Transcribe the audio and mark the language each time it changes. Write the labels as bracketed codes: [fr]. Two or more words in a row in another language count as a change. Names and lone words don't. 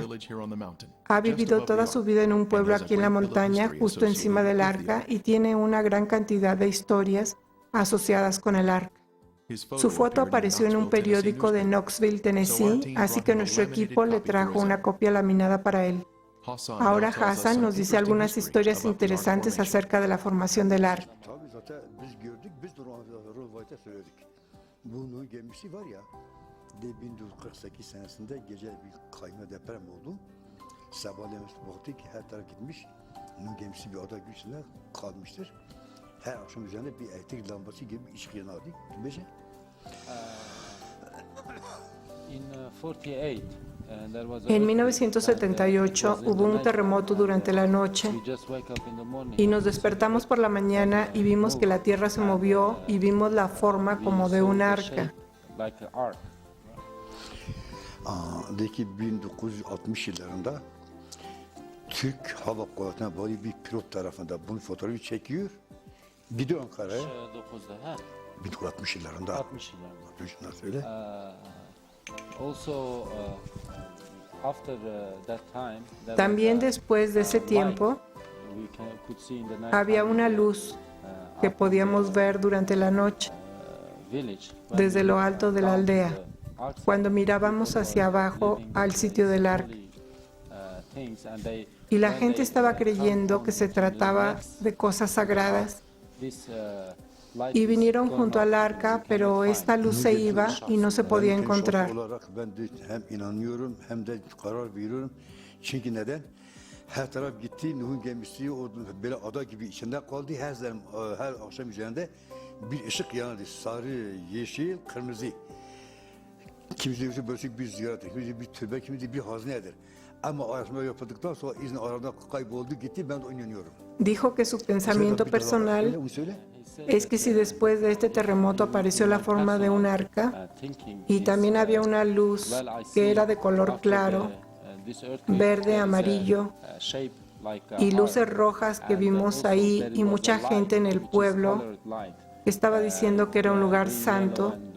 [es] Ha vivido toda su vida en un pueblo aquí en la montaña, justo encima del arca, y tiene una gran cantidad de historias asociadas con el arca. Su foto apareció en un periódico de Knoxville, Tennessee, así que nuestro equipo le trajo una copia laminada para él. Ahora Hassan nos dice algunas historias interesantes acerca de la formación del arca. [tr] Bunun gemisi var ya, 1948 senesinde gece bir kayma deprem oldu. Sabahleyin baktık ki her taraf gitmiş. Bunun gemisi bir ada güçlüğüne kalmıştır. Her akşam üzerinde bir elektrik lambası gibi bir ışık yanardı. Bilmece. [es] En 1978 hubo un terremoto durante la noche y nos despertamos por la mañana y vimos que la tierra se movió y vimos la forma como de un arca. [tr] De ki 1960 yıllarında Türk Hava Kuvvetleri'ne bağlı bir pilot tarafından bunun fotoğrafı çekiyor. Gidiyor Ankara'ya. 1960 yıllarında. 60 yıllarında. 60 yıllar söyle. [es] También después de ese tiempo, Había una luz que podíamos ver durante la noche desde lo alto de la aldea, cuando mirábamos hacia abajo al sitio del arca. Y la gente estaba creyendo que se trataba de cosas sagradas. Y vinieron junto al arca, pero esta luz se iba y no se podía encontrar. [tr] Ben de hem inanıyorum hem de karar veriyorum. Çünkü neden? Her taraf gitti, Nuh'un gemisi o böyle ada gibi içinde kaldı. Her akşam üzerinde bir ışık yandı. Sarı, yeşil, kırmızı. Kimisi böyle bir ziyaret, kimisi bir türbe, kimisi bir haznedir. Ama araştırma yapıldıktan sonra izin arada kayboldu gitti, ben de inanıyorum. [es] Dijo que su pensamiento personal es que si después de este terremoto apareció la forma de un arca y también había una luz que era de color claro, verde, amarillo y luces rojas que vimos ahí y mucha gente en el pueblo que estaba diciendo que era un lugar santo.